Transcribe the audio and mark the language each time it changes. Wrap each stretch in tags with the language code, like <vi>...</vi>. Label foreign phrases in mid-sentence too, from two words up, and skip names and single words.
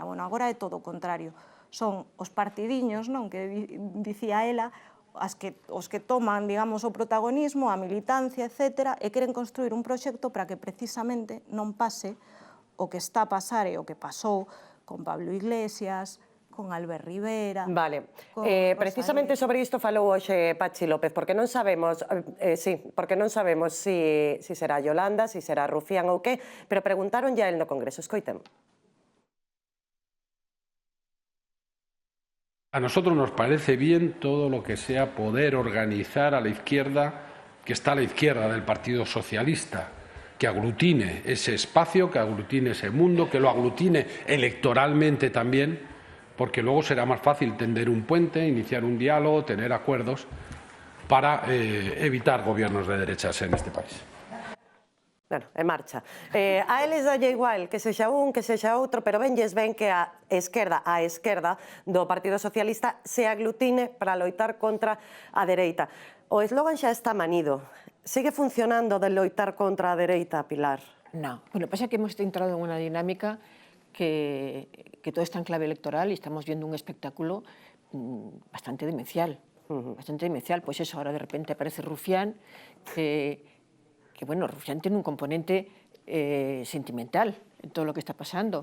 <gl>Bueno, agora é todo o contrario, son os partidiños, non, que dicía ela, os que toman, digamos, o protagonismo, a militancia, etc., e queren construir un proxecto para que precisamente non pase o que está a pasar e o que pasou con Pablo Iglesias, con Albert Rivera... Vale, precisamente sobre isto falou hoxe Patxi López, porque non sabemos si será Yolanda, si será Rufián ou que, pero preguntaron</gl> <es>ya el</es> <gl>no Congreso, escoiten.</gl> <es>A nosotros nos parece bien todo lo que sea poder organizar a la izquierda, que está a la izquierda del Partido Socialista, que aglutine ese espacio, que aglutine ese mundo, que lo aglutine electoralmente también, porque luego será más fácil tender un puente, iniciar un diálogo, tener acuerdos para evitar gobiernos de derechas en este país. Bueno, en marcha.</es> <gl>A eles dalle igual que sexa un, que sexa outro, pero venlles ven que a esquerda do Partido Socialista se aglutine para loitar contra a dereita. O eslogan xa está manido. Sigue funcionando de loitar contra a dereita, Pilar?</gl> <es>No. Bueno, pasa que hemos entrado en una dinámica que todo está en clave electoral y estamos viendo un espectáculo bastante demencial. Bastante demencial. Pues eso, ahora de repente aparece Rufián, que bueno, Rufián tiene un componente sentimental en todo lo que está pasando.</es>